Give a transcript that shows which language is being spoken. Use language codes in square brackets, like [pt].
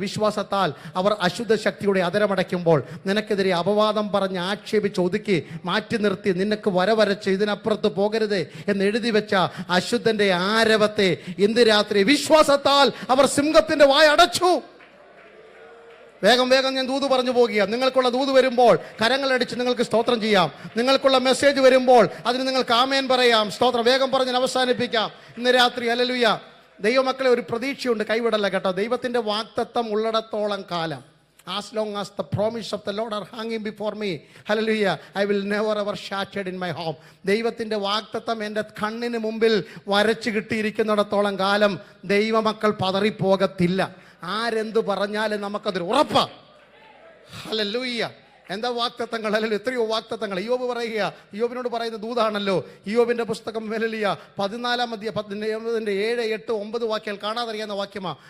[ml] വിശ്വാസത്താൽ അവർ അശുദ്ധ ശക്തിയുടെ അതരമടയ്ക്കുമ്പോൾ നിനക്കെതിരെ അപവാദം പറഞ്ഞ് ആക്ഷേപിച്ച് ഒതുക്കി മാറ്റി നിർത്തി നിനക്ക് വരവരച്ച് ഇതിനപ്പുറത്ത് പോകരുത് എന്ന് എഴുതി വെച്ച അശുദ്ധന്റെ ആരവത്തെ ഇന്ന് രാത്രി വിശ്വാസത്താൽ അവർ സിംഹത്തിന്റെ വായ അടച്ചു. വേഗം ഞാൻ ദൂത് പറഞ്ഞു പോകുക. നിങ്ങൾക്കുള്ള ദൂത് വരുമ്പോൾ കരങ്ങളടിച്ച് നിങ്ങൾക്ക് സ്തോത്രം ചെയ്യാം. നിങ്ങൾക്കുള്ള മെസ്സേജ് വരുമ്പോൾ അതിന് നിങ്ങൾക്ക് ആമേൻ പറയാം. സ്തോത്രം. വേഗം പറഞ്ഞ് അവസാനിപ്പിക്കാം ഇന്ന് രാത്രി. ഹല്ലേലൂയ. ദൈവമക്കളെ, ഒരു പ്രതീക്ഷയുണ്ട്, കൈവിടല്ല കേട്ടോ. ദൈവത്തിൻ്റെ വാഗ്ദത്തം ഉള്ളിടത്തോളം കാലം, [en] as long as the promise of the Lord are hanging before me, hallelujah, I will never ever shattered in my home. [ml] ദൈവത്തിൻ്റെ വാഗ്ദത്തം എൻ്റെ കണ്ണിന് മുമ്പിൽ വരച്ചു കിട്ടിയിരിക്കുന്നിടത്തോളം കാലം ദൈവമക്കൾ പതറിപ്പോകത്തില്ല. ആരെന്ത് പറഞ്ഞാലും നമുക്കതൊരു ഉറപ്പാ. ഹല്ലേലൂയ. എന്താ വാഗ്ദത്തങ്ങൾ? അല്ലെങ്കിൽ എത്രയോ വാഗ്ദത്തങ്ങൾ. ഇയ്യോബ് പറയുക, ഇയ്യോബിനോട് പറയുന്ന ദൂതാണല്ലോ. ഇയ്യോബിന്റെ പുസ്തകം ഹല്ലേലൂയ 14-ാം അധ്യായം 7, 8, 9 വാക്യങ്ങൾ കാണാതറിയാവുന്ന വാക്യമാ.